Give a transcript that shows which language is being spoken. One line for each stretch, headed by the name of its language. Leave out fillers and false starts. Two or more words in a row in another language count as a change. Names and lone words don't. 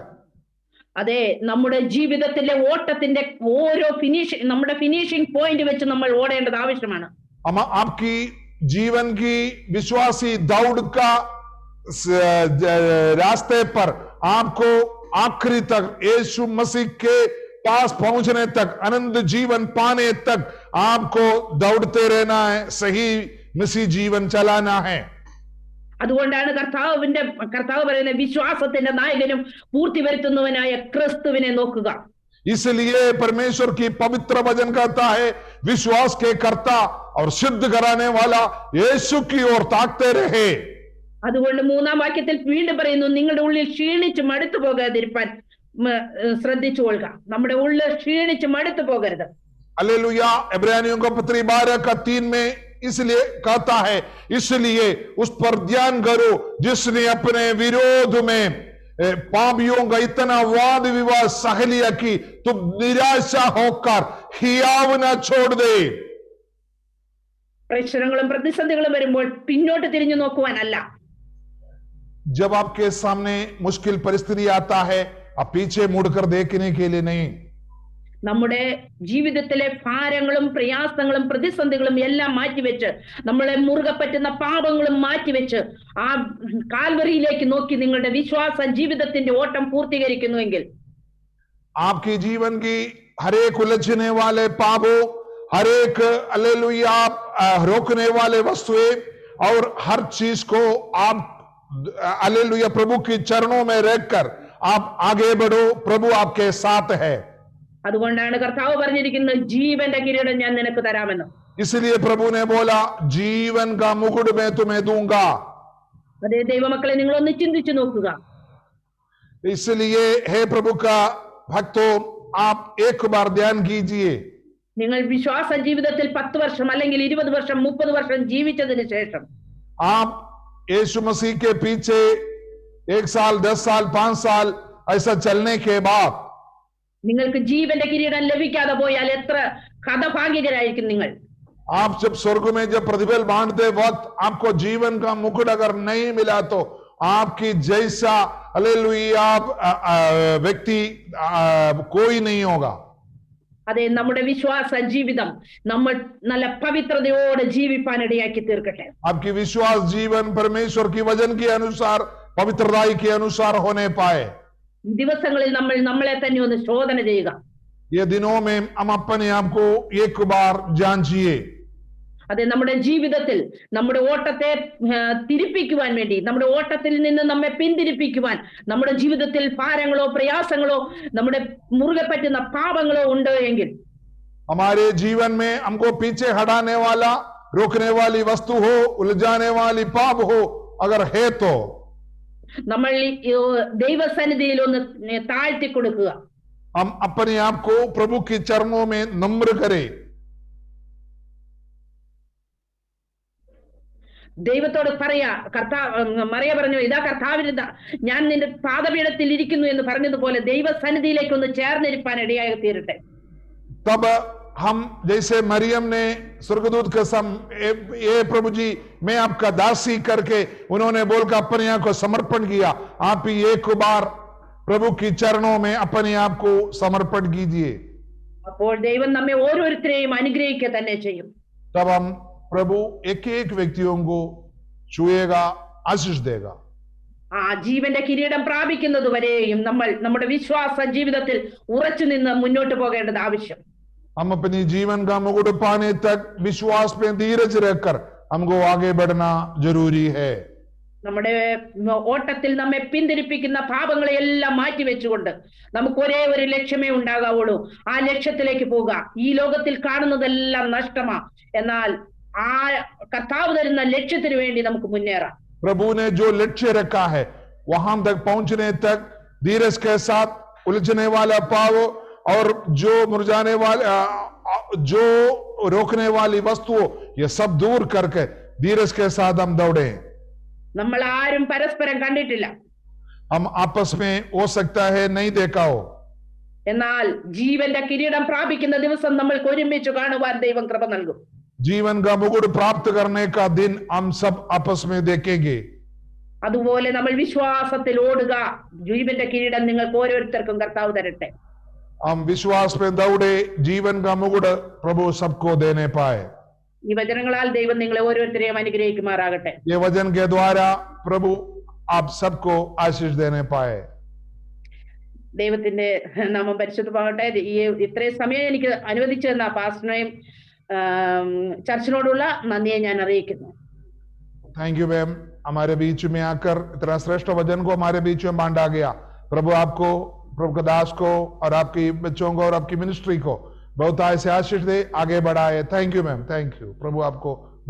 Malayalam: അതെ, നമ്മുടെ ജീവിതത്തിലെ ഓട്ടത്തിന്റെ ഓരോ നമ്മുടെ
English: finishing point
Malayalam: വെച്ച് നമ്മൾ ഓടേണ്ടത് ആവശ്യമാണ്.
Hindi: आपकी जीवन की विश्वासी दौड़ का रास्ते पर आपको आखिरी तक यीशु मसीह के पास पहुंचने तक, अनंत जीवन पाने तक आपको दौड़ते रहना है, सही मसीह जीवन चलाना है.
Malayalam: അതുകൊണ്ടാണ് കർത്താവ് പറയുന്ന വിശ്വാസത്തിന്റെ നായകനും പൂർത്തി വരുത്തുന്നവനായ ക്രിസ്തുവിനെ നോക്കുക.
Hindi: इसलिए परमेश्वर की पवित्र वचन कहता है, विश्वास के कर्ता और सिद्ध कराने वाला यीशु की ओर ताकते रहे.
Malayalam: അതുകൊണ്ട് മൂന്നാം വാക്യത്തിൽ വീണ്ടും പറയുന്നു, നിങ്ങളുടെ ഉള്ളിൽ ക്ഷീണിച്ച് മടുത്തു പോകാതിരിക്കാൻ ശ്രദ്ധിച്ചു കൊള്ളുക. നമ്മുടെ ഉള്ളിൽ ക്ഷീണിച്ച് മടുത്തു പോകരുത്.
Hindi: हालेलुया. इब्रानियों का पत्री 12:3 में इसलिए कहता है, इसलिए उस पर ध्यान करो जिसने अपने विरोध में पापियों का इतना वाद विवाद सह लिया कि तुम निराशा होकर हियाव न छोड़ दे.
Malayalam: പ്രശ്നങ്ങളും പ്രതിസന്ധികളും വരുമ്പോൾ പിന്നോട്ട് തിരിഞ്ഞു നോക്കുവാനല്ല.
Hindi: जब आपके सामने मुश्किल परिस्थिति आता है, आप पीछे मुड़कर देखने के लिए नहीं.
Malayalam: നമ്മുടെ ജീവിതത്തിലെ ഭാരങ്ങളും പ്രയാസങ്ങളും പ്രതിസന്ധികളും എല്ലാം മാറ്റിവെച്ച്, നമ്മളെ മുറുകെ പറ്റുന്ന പാപങ്ങളും മാറ്റിവെച്ച് ആ കാൽവറിയിലേക്ക് നോക്കി നിങ്ങളുടെ വിശ്വാസ ജീവിതത്തിന്റെ ഓട്ടം പൂർത്തീകരിക്കുന്നുവെങ്കിൽ,
Hindi: आपकी जीवन की हर एक उलझने वाले पापों, हर एक हालेलुया रोकने वाले वस्तुएं और हर चीज को आप हालेलुया प्रभु की चरणों में रखकर आप आगे बढ़ो. प्रभु आपके साथ है.
Malayalam: അതുകൊണ്ടാണ് കർത്താവ് പറഞ്ഞിരിക്കുന്നത്, ജീവന്റെ കിരീടം ഞാൻ നിനക്ക് തരാമെന്ന്.
Hindi: इसलिए प्रभु ने बोला, जीवन का मुकुट मैं तुम्हें दूंगा.
Malayalam: അതേ ദൈവമക്കളെ, നിങ്ങളൊന്ന് ചിന്തിച്ചു നോക്കുക.
Hindi: इसलिए हे प्रभु का भक्तों, आप एक बार ध्यान कीजिए.
Malayalam: നിങ്ങൾ വിശ്വാസ ജീവിതത്തിൽ 10 വർഷം അല്ലെങ്കിൽ 20 വർഷം 30 വർഷം ജീവിച്ചതിന് ശേഷം,
Hindi: आप यीशु मसीह के पीछे 1 साल 10 साल 5 साल ऐसा चलने के बाद
Malayalam: നിങ്ങൾക്ക് ജീവന്റെ കിരീടം ലഭിക്കാതെ പോയാൽ എത്ര ഹതഭാഗ്യകരായിരിക്കും നിങ്ങൾ.
Hindi: आप जब स्वर्ग में जब प्रतिफल बांटते वक्त आपको जीवन का मुकुट अगर नहीं मिला, तो आपकी जैसा हालेलुया व्यक्ति कोई नहीं होगा.
Malayalam: അതെ, നമ്മുടെ വിശ്വാസ ജീവിതം നമ്മൾ നല്ല പവിത്രതയോടെ ജീവിപ്പാൻ ഇടയാക്കി തീർക്കട്ടെ.
Hindi: आपकी विश्वास जीवन परमेश्वर की वचन के अनुसार, पवित्रताई के अनुसार होने पाए.
Malayalam: ദിവസങ്ങളിൽ നമ്മൾ നമ്മളെ തന്നെ ഒന്ന് ശോധന ചെയ്യുക.
Hindi: ये दिनों में हम अपने आप को एक बार जांचिए.
Malayalam: അതെ, നമ്മുടെ ജീവിതത്തിൽ നമ്മുടെ ഓട്ടത്തെ തിരിപ്പിക്കുവാൻ വേണ്ടി, നമ്മുടെ ഓട്ടത്തിൽ നിന്ന് നമ്മെ പിന്തിരിപ്പിക്കുവാൻ നമ്മുടെ ജീവിതത്തിൽ ഭാരങ്ങളോ പ്രയാസങ്ങളോ നമ്മുടെ മുറുകെ പറ്റുന്ന പാപങ്ങളോ ഉണ്ടോ എങ്കിൽ,
Hindi: हमारे जीवन में हमको पीछे हटाने वाला, रोकने वाली वस्तु हो, उलझाने वाली पाप हो अगर है, तो
Malayalam: നമ്മൾ ദൈവസന്നിധിയിൽ ഒന്ന് താഴ്ത്തി കൊടുക്കുക.
Hindi: हम अपने आप को प्रभु के चरणों में नम्र करें.
Malayalam: ദൈവത്തോട് പറയാ, മറിയ പറഞ്ഞു, ഇതാ കർത്താവിന് ഞാൻ നിന്റെ പാദപീഠത്തിൽ ഇരിക്കുന്നു എന്ന് പറഞ്ഞതുപോലെ ദൈവസന്നിധിയിലേക്ക് ഒന്ന് ചേർന്നിരിപ്പാൻ ഇടയായി തീരട്ടെ.
Hindi: तब हम जैसे मरियम ने स्वर्गदूत के ये प्रभु जी मैं आपका दासी करके उन्होंने बोलकर अपने आप को समर्पण किया, आप ही एक बार प्रभु की चरणों में अपने आप को समर्पण कीजिए.
Malayalam: അപ്പോൾ ദൈവം നമ്മെ ഓരോരുത്തരെയും അനുഗ്രഹിക്കുക തന്നെ ചെയ്യും.
Hindi: तब हम प्रभु एक एक व्यक्तियों को छुएगा, आशीष देगा.
Malayalam: ആ ജീവന്റെ കിരീടം പ്രാപിക്കുന്നത് വരെയും നമ്മൾ നമ്മുടെ വിശ്വാസ ജീവിതത്തിൽ ഉറച്ചു നിന്ന് മുന്നോട്ട് പോകേണ്ടത് ആവശ്യം.
Hindi: हम अपनी जीवन का मुकुट पाने तक विश्वास में धीरज रखकर हमको आगे बढ़ना जरूरी है.
Malayalam: നമ്മുടെ ഓട്ടത്തിൽ നമ്മെ പിന്തിരിപ്പിക്കുന്ന പാപങ്ങളെ എല്ലാം മാറ്റി വെച്ചുകൊണ്ട് നമുക്ക് ഒരേ ഒരു ലക്ഷ്യമേ ഉണ്ടാകാവുള്ളൂ. ആ ലക്ഷ്യത്തിലേക്ക് പോവുക. ഈ ലോകത്തിൽ കാണുന്നതെല്ലാം നഷ്ടമാ, എന്നാൽ ആ കർത്താവ് തരുന്ന ലക്ഷ്യത്തിന് വേണ്ടി നമുക്ക് മുന്നേറാം.
Hindi: प्रभु ने जो लक्ष्य रखा है वहां तक पहुंचने तक धीरज के साथ उलझने वाला पाव और जो मुरझाने वाले जो रोकने वाली वस्तुओं ये सब दूर करके धीरज के साथ हम दौड़े.
Malayalam: നമ്മൾ ആരും പരസ്പരം കണ്ടിട്ടില്ല,
Hindi: हम आपस में हो सकता है नहीं देखा हो,
Malayalam: എന്നാൽ ജീവന്റെ കിരീടം പ്രാപിക്കുന്ന ദിവസം നമ്മൾക്ക് ഒരുമിച്ച് കാണുവാൻ ദൈവം കൃപ നൽകും.
Hindi: जीवन का मुकुट प्राप्त करने का दिन हम सब आपस में देखेंगे.
Malayalam: അതുപോലെ നമ്മൾ വിശ്വാസത്തിൽ ഓടുക. ജീവന്റെ കിരീടം നിങ്ങൾക്ക് ഓരോരുത്തർക്കും കർത്താവ് തരട്ടെ.
Hindi: हम विश्वास में दौड़े, जीवन का मुकुट प्रभु सबको देने पाए.
Malayalam: ഈ വചനങ്ങളാൽ ദൈവം നിങ്ങളെ ഓരോരുത്തരെയും അനുഗ്രഹിക്കുമാറാകട്ടെ.
Hindi: ये वचन के द्वारा प्रभु आप सबको आशीष देने पाए.
Malayalam: ദൈവത്തിന്റെ നാമം പരിശുദ്ധമാകട്ടെ. ഈ ഇത്രയും സമയം എനിക്ക് അനുവദിച്ചു തന്ന പാസ്റ്ററിനെയും ചർച്ചിനോടുള്ള നന്ദിയെ ഞാൻ അറിയിക്കുന്നു.
English: thank you ma'am,
Hindi: हमारे बीच में आकर इतना श्रेष्ठ वचन को हमारे बीच में बांटा गया. प्रभु आपको, प्रभु के दास को और आपकी बच्चों को और आपकी मिनिस्ट्री को बहुत ऐसे आशीष दे, आगे बढ़ाए.
English: thank you ma'am, thank you.
Hindi: प्रभु आपको